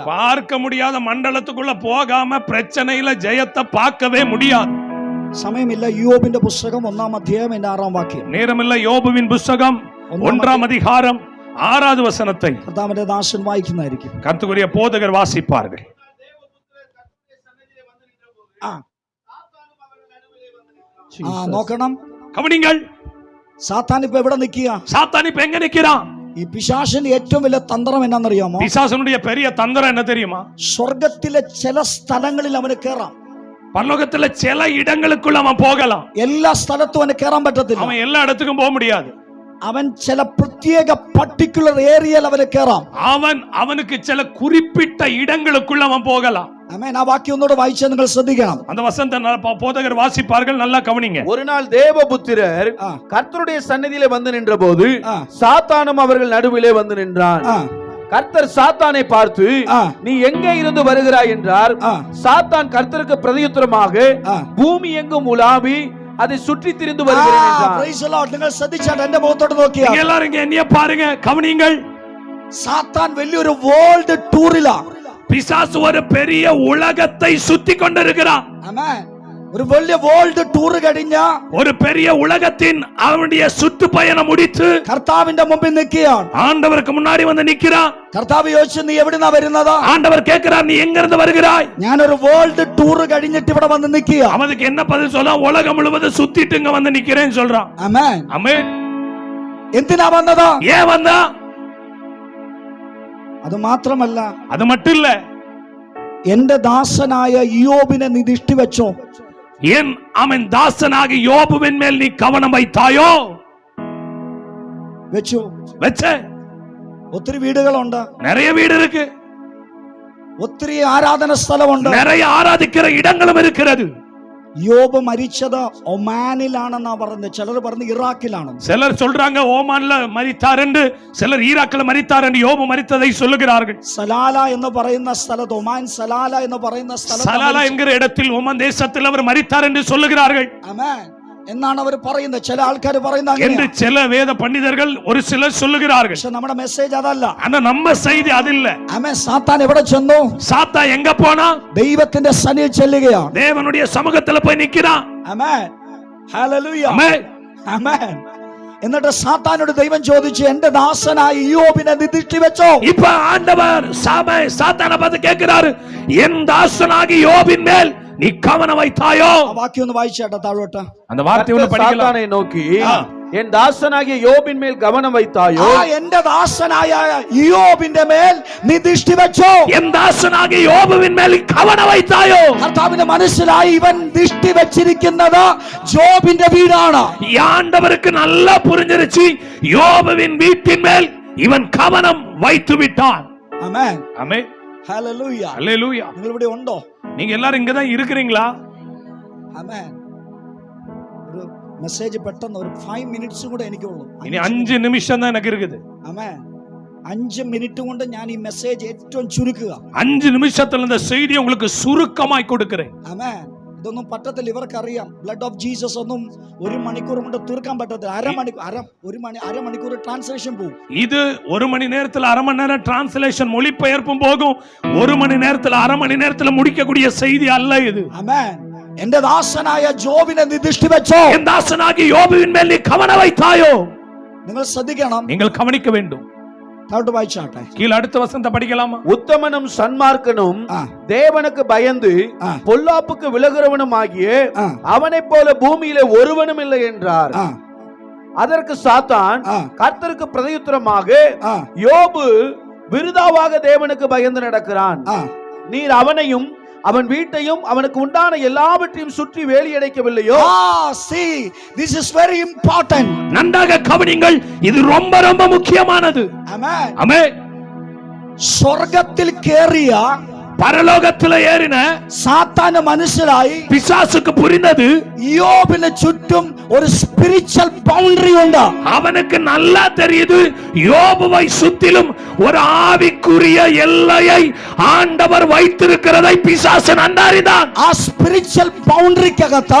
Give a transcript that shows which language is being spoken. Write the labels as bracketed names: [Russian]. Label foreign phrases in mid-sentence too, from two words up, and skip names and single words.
[Tamil] பார்க்க முடியாத மண்டலத்துக்குள்ள போகாம பிரச்சனையில ஜெயத்தை பார்க்கவே முடியாது. [Malayalam] സമയമില്ല. യോബിന്റെ പുസ്തകം 1-ാം അധ്യായം 6-ാം വാക്യം. [Tamil] நேரமில்ல. யோபுவின் புஸ்தகம் 1-ாம் அதிகாரம் 6வது வசனத்தை [Malayalam] കർത്താവിന്റെ ദാസൻ വായിക്കുന്നതായിരിക്കും. [Tamil] கர்த்தருடைய போதகர் வாசிப்பார்கள். [Malayalam] നോക്കണം, [Tamil] கவனிங்கள். [Malayalam] സാത്താൻ ഇപ്പൊ എവിടെ നിൽക്കുക? [Tamil] சாத்தான் இப்ப எங்க நிக்கிறான்? [Malayalam] ഈ പിശാചിന്റെ ഏറ്റവും വലിയ തന്ത്രം എന്നാണെന്നറിയാമോ? [Tamil] பிசாசனுடைய பெரிய தந்திரம் என்ன தெரியுமா? [Malayalam] സ്വർഗത്തിലെ ചില സ്ഥലങ്ങളിൽ അവന് കയറാം. [Tamil] பரலோகத்துல சில இடங்களுக்குள்ள அவன் போகலாம். [Malayalam] എല്ലാ സ്ഥലത്തും അവന് കയറാൻ പറ്റത്തില്ല. [Tamil] அவன் எல்லா இடத்துக்கும் போக முடியாது. [Malayalam] അവൻ ചില പ്രത്യേക [English] particular areayil [Malayalam] അവന് കയറാം. [Tamil] அவனுக்கு சில குறிப்பிட்ட இடங்களுக்குள்ள அவன் போகலாம். [Malayalam] ആമേൻ. ആ വാക്യം ഒന്നുകൂടെ വായിച്ചാൽ നിങ്ങൾ ശ്രദ്ധിക്കണം. [Tamil] அந்த வசனத்தை போதகர் வாசிப்பார்கள், நல்லா கவனிங்க. ஒரு நாள் தேவபுத்திரர் கர்த்தருடைய சந்நிதியிலே வந்து நின்றபோது சாத்தானும் அவர்கள் நடுவிலே வந்து நின்றான். கர்த்தர் சாத்தானை பார்த்து, நீ எங்கே இருந்து வருகிறாய் என்றார். சாத்தான் கர்த்தருக்கு பிரதியுத்தரமாக, பூமி எங்கும் உலாவி அதை சுற்றி திரிந்து வருகிறேன் என்றார். [English] Praise the Lord. [Malayalam] നിങ്ങൾ ശ്രദ്ധിച്ചാൽ എന്റെ മുഖത്തോട്ട് നോക്കിയാ [Tamil] எல்லாரும் இங்க என்னைய பாருங்க, கவனிங்கள். [Malayalam] സാത്താൻ വലിയൊരു [English] world tourilaanu. [Tamil] பிசாசு ஒரு பெரிய உலகத்தை சுத்தி கொண்டிருக்கிறான். [Malayalam] ആമേൻ. ഒരു വലിയ [English] world tour [Malayalam] കഴിഞ്ഞ [Tamil] ஒரு பெரிய உலகத்தின் அவனுடைய சுற்றுப்பயணம் முடித்து [Malayalam] കർത്താവിന്റെ മുമ്പിൽ നിൽക്കുകയാണ്. [Tamil] ஆண்டவருக்கு முன்னாடி வந்து நிக்கிறான். [Malayalam] കർത്താവ് ചോദിച്ചു, നീ എവിടുന്നാ വരുന്നത്? [Tamil] ஆண்டவர் கேட்கிறார், நீ எங்க இருந்து வருகிறாய்? [Malayalam] ഞാനൊരു [English] world tour [Malayalam] കഴിഞ്ഞിട്ട് ഇവിടെ വന്ന് നിൽക്കുക. [Tamil] அவனுக்கு என்ன பதில் சொல்ல? உலகம் முழுவதும் சுத்திட்டு இங்க வந்து நிக்கிறேன்னு சொல்றான். [Malayalam] ആമേൻ. [Tamil] ஆமென். [Malayalam] എന്തിനാ വന്നത്? [Tamil] ஏன் வந்தா? [Malayalam] അത് മാത്രമല്ല, [Tamil] அது மட்டும் இல்ல, [Malayalam] എന്റെ ദാസനായ യോബിനെ നീ ദൃഷ്ടി വെച്ചോ? [Tamil] ஏன் அவன் தாசனாக யோபுவின் மேல் நீ கவனம் வைத்தாயோ? [Malayalam] വെച്ചു. [Tamil] வச்ச [Malayalam] ഒത്തിരി വീടുകളുണ്ട്, [Tamil] நிறைய வீடு இருக்கு, [Malayalam] ഒത്തിരി ആരാധന സ്ഥലമുണ്ട്, [Tamil] நிறைய ஆராதிக்கிற இடங்களும் இருக்கிறது. [Malayalam] യോബ് മരിച്ചത് ഒമാനിലാണെന്നാ പറഞ്ഞത്. ചിലർ പറഞ്ഞു ഇറാഖിലാണ്. [Tamil] சிலர் சொல்றாங்க ஓமான்ல மரித்தார் என்று, சிலர் ஈராக்ல மரித்தார் என்று யோபு மரித்ததை சொல்லுகிறார்கள். [Malayalam] സലാല എന്ന് പറയുന്ന സ്ഥലത്ത്, ഒമാൻ സലാല എന്ന് പറയുന്ന സ്ഥലത്ത്, [Tamil] சலாலா என்கிற இடத்தில் ஓமான் தேசத்தில் அவர் மரித்தார் என்று சொல்லுகிறார்கள். [Malayalam] ആമേൻ എന്നാണ് അവർ പറയുന്നത്. ചില ആൾക്കാർ പറയുന്നത് [Tamil] என்று சில வேத பண்டிதர்கள் ஒரு சிலர் சொல்லுகிறார்கள். [Malayalam] പക്ഷെ നമ്മുടെ മെസ്സേജ് അതല്ല. [Tamil] ஆனா நம்ம செய்தி அது இல்ல. [Malayalam] ആമേൻ സാത്താൻ എവിടെ ചെന്നു? [Tamil] சாத்தா எங்க போனா? [Malayalam] ദൈവത്തിന്റെ സന്നിധിയിൽ ചെല്ലുകയാണ്. [Tamil] தேவனுடைய சமூகத்துல போய் நிக்கிறான். [Malayalam] ആമേൻ ഹല്ലേലൂയ [Tamil] ஆமென். [Malayalam] ആമേൻ. എന്നിട്ട് സാത്താനോട് ദൈവം ചോദിച്ചു, എന്റെ ദാസനായ യോബിനെ നീ ദൃഷ്ടി വെച്ചോ? [Tamil] இப்ப ஆண்டவர் சாத்தானை பார்த்து கேட்கிறாரு, என் தாசனாகி யோபின் மேல் நீ கவனம் வைத்தாயோ? [Malayalam] ആ വാക്യം ഒന്ന് വായിച്ചേട്ടാ താഴോട്ട്. [Tamil] அந்த வார்த்தை ஒன்னு படிக்கலாம். சாத்தானை நோக்கி, என் தாசனாகிய யோபின் மேல் கவனம் வைத்தாயோ? [Malayalam] എന്റെ ദാസനായ യോബിന്റെ മേൽ നീ ദൃഷ്ടി വെച്ചോ? [Tamil] என் தாசனாகிய யோபுவின் மேல் கவனம் வைத்தாயோ? [Malayalam] കർത്താവിന് മനസ്സിലായി ഇവൻ ദൃഷ്ടി വെച്ചിരിക്കുന്നത് ജോബിന്റെ വീടാണ്. [Tamil] ஆண்டவருக்கு நல்லா புரிஞ்சிருச்சு, யோபுவின் வீட்டின் மேல் இவன் கவனம் வைத்து விட்டான். [Malayalam] ആമേൻ [Tamil] ஆமென். [Malayalam] ഹല്ലേലൂയ. [Tamil] அல்லேலூயா. [Malayalam] നിങ്ങൾ ഇവിടെ ഉണ്ടോ? [Tamil] நீங்க எல்லாரும் இங்க தான் இருக்கிறீங்களா? [Malayalam] ആമേൻ. ഒരു മെസ്സേജ് പെട്ടെന്ന് ഒരു 5 മിനിറ്റ്സ് കൂടെ എനിക്കുള്ളൂ. [Tamil] இனி 5 நிமிஷம் தான் எனக்கு இருக்குது. [Malayalam] ആമേൻ. 5 മിനിറ്റ് കൊണ്ട് ഞാൻ ഈ മെസ്സേജ് ഏറ്റവും ചുരുക്കുക. [Tamil] 5 நிமிஷத்துல இந்த செய்தியை உங்களுக்கு சுருக்கமாய் கொடுக்கிறேன். [Malayalam] ആമേൻ. ഇതൊന്നും പറ്റത്തില്ല, ഇവർക്കറിയാം. [English] blood of Jesus [Malayalam] ഒന്നും 1 മണിക്കൂർ കൊണ്ട് തീർക്കാൻ പറ്റത്തില്ല. അരമണിക്കൂർ ട്രാൻസ്ലേഷൻ പോകും. [Tamil] இது 1 மணி நேரத்துல அரை மணி நேரம் டிரான்ஸ்லேஷன் மொழிபெயர்ப்பும் போகும். 1 மணி நேரத்துல அரை மணி நேரத்துல முடிக்கக்கூடிய செய்தி அல்ல இது. [Malayalam] ആമേൻ. എന്റെ ദാസനായ ജോബിനെ നീ ദൃഷ്ടി വെച്ചോ? [Tamil] என் தாசனாகி யோபுவின் மேல் நீ கவனம் வைத்தாயோ? [Malayalam] നിങ്ങൾ ശ്രദ്ധിക്കണം. [Tamil] நீங்கள் கவனிக்க வேண்டும். [Malayalam] താഴോട്ട് വായിച്ചാട്ടെ. [Tamil] கீழ அடுத்த வசனத்தை படிக்கலாமா? உத்தமனும் சன்மார்க்கனும் தேவனுக்கு பயந்து பொல்லாப்புக்கு விலகுறவனும் ஆகிய அவனைப் போல பூமியிலே ஒருவனும் இல்லை என்றார். அதற்கு சாத்தான் கர்த்தருக்கு பிரதியுத்தரமாக, யோபு விருதாவாக தேவனுக்கு பயந்து நடக்கிறான். நீர் அவனையும் அவன் வீட்டையும் அவனுக்கு உண்டான எல்லாவற்றையும் சுற்றி வேலி அடைக்கவில்லையோ? [English] see, this is very important. [Tamil] நன்றாக கவனிங்கள், இது ரொம்ப ரொம்ப முக்கியமானது. [Malayalam] ആമേൻ. [Tamil] ஆமென். [Malayalam] സ്വർഗ്ഗത്തിൽ കേറിയ [Tamil] பரலோகத்துல ஏறின [Malayalam] സാത്താന് മനസ്സിലായി, [Tamil] பிசாசுக்கு புரிந்தது, [Malayalam] യോബിന് ചുറ്റും ഒരു [English] spiritual boundary [Malayalam] ഉണ്ട്. [Tamil] அவனுக்கு நல்லா தெரியுது, யோபுவை சுத்திலும் ஒரு ஆவிக்குரிய எல்லையை ஆண்டவர் வைத்திருக்கிறதை பிசாசு நன்றாரிதான். [Malayalam] ആ [English] spiritual boundarikkakathu